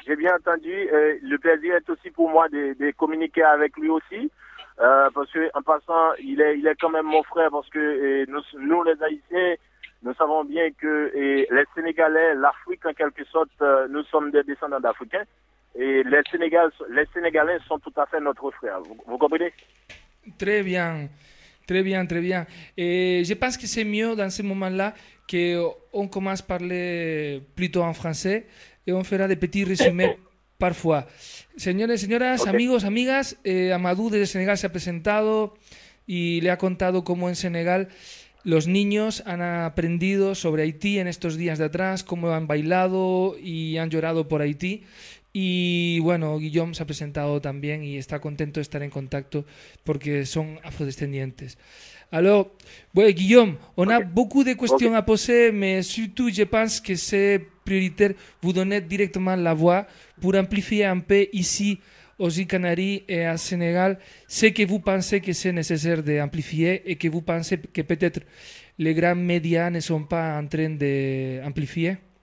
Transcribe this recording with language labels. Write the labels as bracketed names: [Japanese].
[French] Le plaisir est aussi pour moi de communiquer avec lui aussi, parce que en passant, il est quand même mon frère, parce que nous les Haïtiens, nous savons bien que les Sénégalais, l'Afrique en quelque sorte, nous sommes des descendants d'Africains, et les Sénégalais sont tout à fait notre frère. Vous comprenez? Très bien, très bien, très bien. Et je pense que c'est mieux dans ce moment-là. Qu'on commence à parler plutôt en français et on fera des petits résumés parfois. [Spanish] Señores, señoras, amigos, amigas, Amadou de Sénégal se ha presentado y le ha contado cómo en Senegal los niños han aprendido sobre Haití en estos días de atrás, cómo han bailado y han llorado por Haití. Y bueno, Guillaume se ha presentado también y está contento de estar en contacto porque son afrodescendientes. [French] Alors, ouais, Guillaume, on a beaucoup de questions à poser, mais surtout, je pense que c'est prioritaire de vous donner directement la voix pour amplifier un peu ici aux îles Canaries et à Sénégal, ce que vous pensez que c'est nécessaire d'amplifier et que vous pensez que peut-être les grands médias ne sont pas en train d'amplifier?